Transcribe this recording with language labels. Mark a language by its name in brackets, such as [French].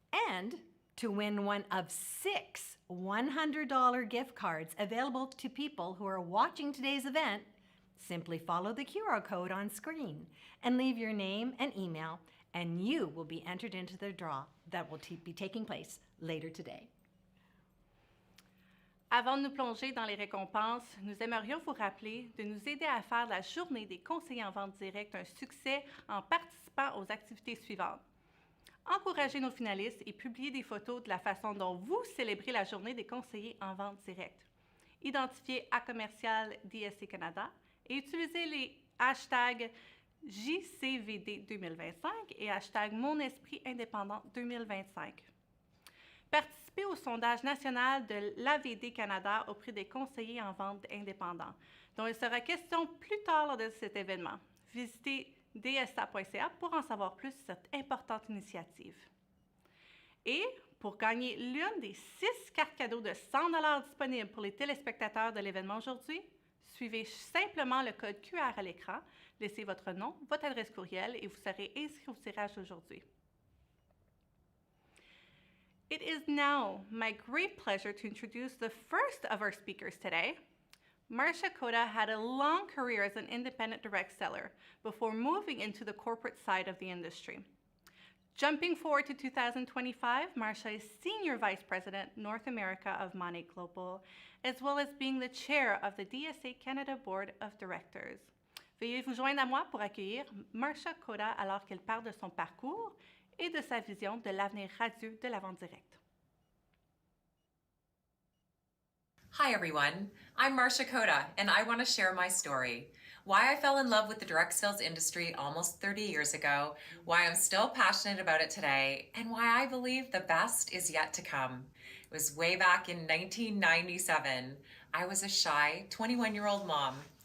[English] And to win one of 6 $100 gift cards available to people who are watching today's event, simply follow the QR code on screen and leave your name and email, and you will be entered into the draw that will be taking place later today. [French] Avant de nous plonger dans les récompenses, nous aimerions vous rappeler de nous aider à faire la journée des conseillers en vente directe un succès en participant aux activités suivantes. Encouragez nos finalistes et publiez des photos de la façon dont vous célébrez la journée des conseillers en vente directe. Identifiez à commercial DSA Canada et utilisez les hashtag JCVD 2025 et hashtag Mon Esprit Indépendant 2025. Participez au sondage national de l'AVD Canada auprès des conseillers en vente indépendants, dont il sera question plus tard lors de cet événement. Visitez dsa.ca pour en savoir plus sur cette importante initiative. Et pour gagner l'une des 6 cartes cadeaux de 100$ disponibles pour les téléspectateurs de l'événement aujourd'hui, suivez simplement le code QR à l'écran, laissez votre nom, votre adresse courriel et vous serez inscrit au tirage d'aujourd'hui. [English] It is now my great pleasure to introduce the first of our speakers today. Marcia Coda had a long career as an independent direct seller before moving into the corporate side of the industry. Jumping forward to 2025, Marcia is Senior Vice President, North America of Monet Global, as well as being the Chair of the DSA Canada Board of Directors. [French] Veuillez vous joindre à moi pour accueillir Marcia Coda alors qu'elle parle de son parcours et de sa vision de l'avenir radieux de la vente directe. [English] Hi everyone, I'm Marcia Coda and I want to share my story. Why I fell in love with the direct sales industry almost 30 years ago, why I'm still passionate about it today, and why I believe the best is yet to come. It was way back in 1997. I was a shy 21-year-old mom.